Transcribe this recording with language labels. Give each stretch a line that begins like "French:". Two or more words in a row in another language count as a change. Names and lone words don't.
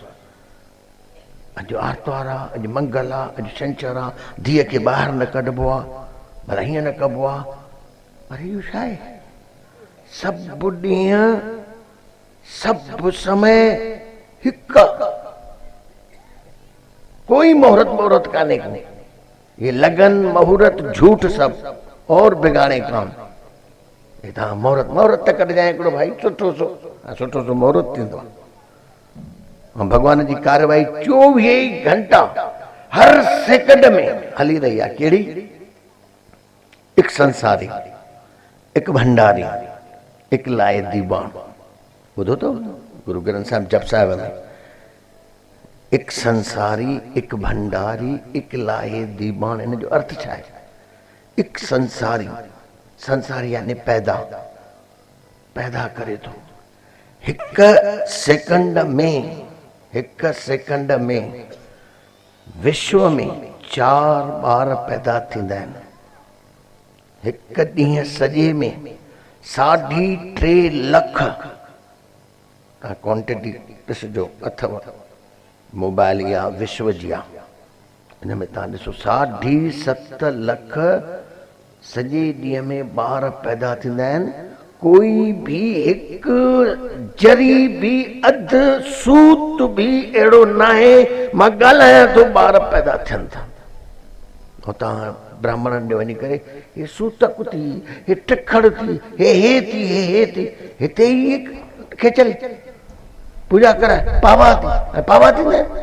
Sindhi: अॼु आर्तवार आहे, अॼु मंगल आहे, अॼु छंछरु आहे, धीअ खे ॿाहिरि न कढिबो आहे, भला हीअं न कबो आहे, अरे इहो छा आहे? सभु ॾींहं सभु समय हिकु, कोई मुहूर्त कान्हे को,
Hindi: ये लगन मुहूर्त झूठ सब और बिगाड़े काम।
Sindhi: ये तव्हां मुहूर्त त कढजांइ हिकिड़ो भाई, सुठो सो मुहूर्त थींदो। ऐं भॻवान जी कार्यवाही 24 घंटा हर सेकंड में हली रही आहे। कहिड़ी?
Punjabi: एक संसारी, एक भंडारी, एक लाए दीवान।
Sindhi: ॿुधो तो गुरु ग्रंथ साहिब जप साहिब में,
Punjabi: एक संसारी, एक भंडारी, एक लाए दीवान।
Sindhi: इन जो अर्थ छा आहे?
Punjabi: एक संसारी,
Sindhi: संसारी यानी पैदा करे थो। हिक सेकंड में विश्व में 4 ॿार पैदा थींदा आहिनि। हिक ॾींहं सॼे में 3.5 लख, क्वांटिटी ॾिसजो अथव मोबाइल या विश्व जी आहे, इन में तव्हां ॾिसो 7.5 लख सॼे ॾींहं में ॿार पैदा थींदा आहिनि। कोई भी एक जरी भी अध सूत भी अहिड़ो न आहे मां ॻाल्हायां थो ॿार पैदा थियनि था। ऐं तव्हां ब्राह्मणनि ॾे वञी करे हे सूतक थी, हे टिखड़ थी, हे थी, हिते ई खेचल पूजा कराए पावा थींदा।